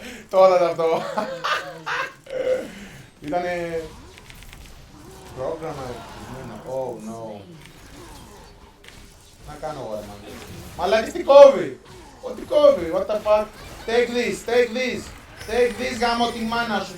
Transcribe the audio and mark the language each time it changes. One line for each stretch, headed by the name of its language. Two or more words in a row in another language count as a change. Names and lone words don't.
Greek: Τώρα αυτό. Ήτανε... πρόγραμμα ευτυχισμένο.
English: Oh no.
Greek: Να κάνω εγώ ρε μάλλον. Μαλάκης τι κόβει. Ό,τι κόβει.
English: What the fuck. Take this, take this. Take this
Greek: γάμο τη μάνα σου.